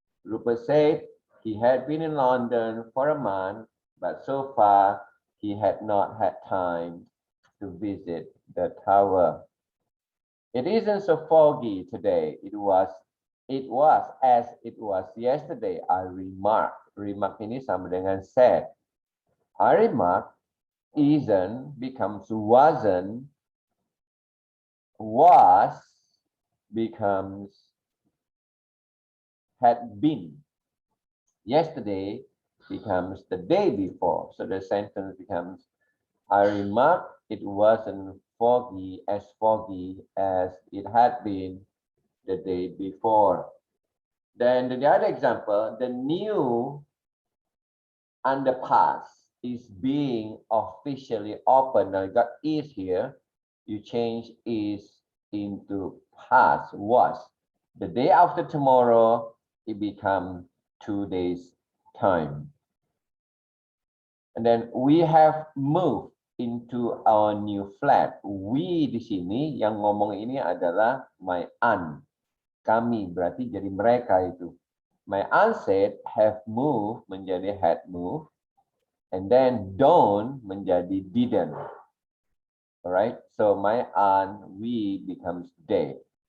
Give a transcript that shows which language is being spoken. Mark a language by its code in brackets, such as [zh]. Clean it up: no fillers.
[en] Rupert said he had been in London for a month, but so far he had not had time to visit the tower. It isn't so foggy today. It was as it was yesterday, I remarked. [id] Remark ini sama dengan said. [en] I remarked isn't becomes wasn't, was becomes had been. Yesterday becomes the day before. So the sentence becomes, I remarked it wasn't foggy as it had been the day before. Then the other example, the new underpass is being officially opened. Now you got is here. You change is into past was. The day after tomorrow, it becomes 2 days time. And then we have moved into our new flat. [id] We di sini yang ngomong ini adalah my aunt. Kami berarti jadi mereka itu. [en] My aunt said have moved [id] menjadi [en] had moved. And then don't [id] menjadi [en] didn't. Alright, so my aunt, we becomes they.